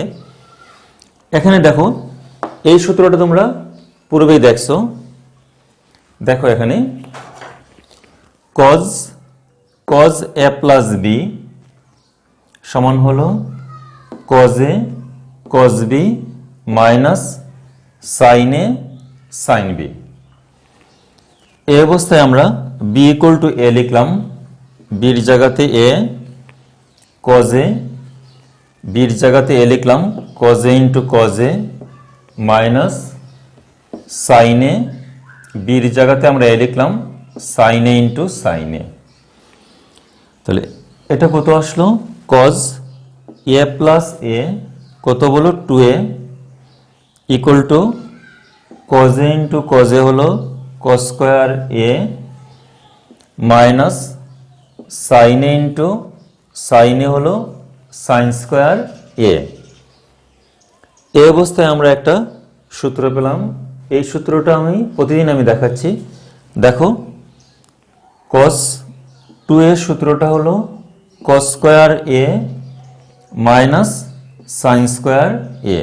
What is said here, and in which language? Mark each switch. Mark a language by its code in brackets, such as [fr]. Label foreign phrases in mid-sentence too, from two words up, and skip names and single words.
[bn] এখানে দেখো এই সূত্রটা তোমরা পূর্বেই দেখছো। দেখো এখানে cos a প্লাস b সমান হলো cos a cos b মাইনাস sin a sin b। এই অবস্থায় আমরা [en] b equal to a [bn] লিখলাম, bর জায়গাতে a, cos a, bর জায়গাতে a লিখলাম, [en] cos a into cos a minus sin a, [bn] bর জায়গাতে আমরা a লিখলাম, sin a ইন্টু sin a। তাহলে এটা কত আসলো, cos a প্লাস a কত বলো 2a ইকুয়াল টু cos a ইন্টু cos a হলো cos স্কোয়ার a মাইনাস sin a ইন্টু sin a হলো sin স্কোয়ার a। এই অবস্থায় আমরা একটা সূত্র পেলাম। এই সূত্রটা প্রতিদিন আমি দেখাচ্ছি। দেখো cos 2a সূত্রটা হলো cos স্কোয়ার a মাইনাস sin স্কোয়ার a।